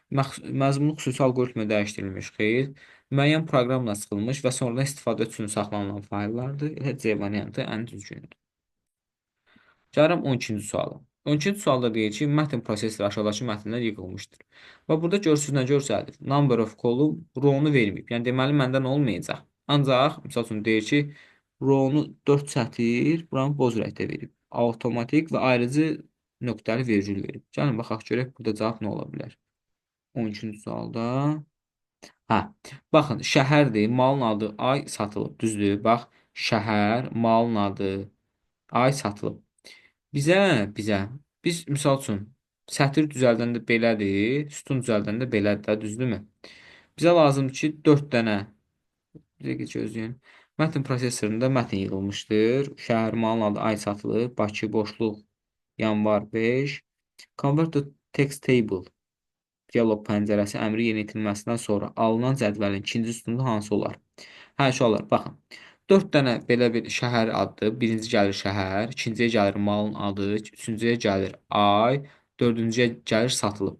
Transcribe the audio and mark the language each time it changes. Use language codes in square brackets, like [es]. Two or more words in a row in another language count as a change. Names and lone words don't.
[az] Məzmunu xüsusi algoritmə dəyişdirilmiş. Xeyr. Müəyyən proqramla sıxılmış və sonradan istifadə üçün saxlanılan fayllardır. Elə C variantı ən düzgündür. Gəlirəm 12-ci suala. 12-ci sualda deyir ki, mətn prosesləri aşağıdakı mətnlər yığılmışdır. Və burada görürsünüz nə göstərir? [en] Number of column [az] row-nu verməyib. Yəni deməli məndən olmayacaq. Ancaq məsəl üçün deyir ki, row-nu 4 sətir, buranı boz rəngdə verib. Avtomatik və ayrıcı nöqtəli vergül verib. Gəlin baxaq görək burada cavab nə ola bilər. 13-cü sualda. Hə, baxın, şəhərdir, malın adı ay satılıb, düzdür? Bax, şəhər, malın adı ay satılıb. Bizə biz misal üçün sətr düzəldəndə belədir, sütun düzəldəndə belədir də, düzdürmü? Bizə lazımdır ki, 4 dənə bir dəqiqə gözləyin. Mətn prosesorunda mətn yığılmışdır. Şəhər malın adı ay satılıb, Bakı boşluq yanvar 5. [en] Convert to text table [az] dialoq pəncərəsi əmri yerinə yetirilməsindən sonra alınan cədvəlin ikinci sütunda hansı olar? Hə, şu olar. Baxın. 4 dənə belə bir şəhər adı. Birinci gəlir şəhər, ikinciyə gəlir malın adı, üçüncüyə gəlir ay, dördüncüyə gəlir satılıb.